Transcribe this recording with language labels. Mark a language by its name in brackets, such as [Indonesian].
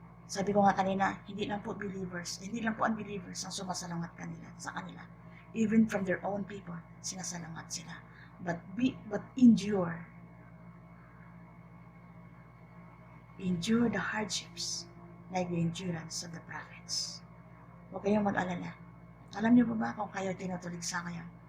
[Filipino] Sabi ko nga kanina, hindi lang po unbelievers ang sumasalungat sa kanila. [English] Even from their own people, [Filipino] sinasalungat sila. [English] But endure the hardships like the endurance of the prophets. [Filipino] Huwag kayong mag-alala. Alam niyo ba kung kayo tinutuligsa ngayon?